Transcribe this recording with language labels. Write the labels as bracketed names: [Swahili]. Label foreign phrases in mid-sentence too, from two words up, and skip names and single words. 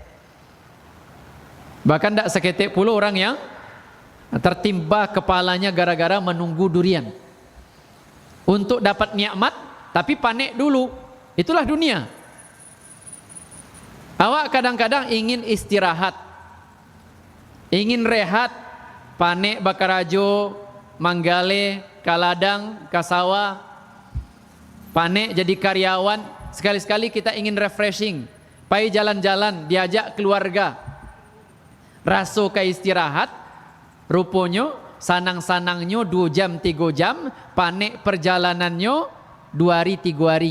[Indonesian] Bahkan tidak sakete pula orang yang tertimpa kepalanya gara-gara menunggu durian. Untuk dapat nikmat, tapi panik dulu. Itulah dunia. Awak kadang-kadang ingin istirahat, ingin rehat, [Minangkabau] panik bakarajo, manggale, kaladang, kasawa, [Indonesian] panik jadi karyawan. Sekali-sekali kita ingin refreshing, pai jalan-jalan, diajak keluarga, raso ke istirahat, rupanya sanang-sanangnya 2 jam 3 jam, panik perjalanannya 2 hari 3 hari.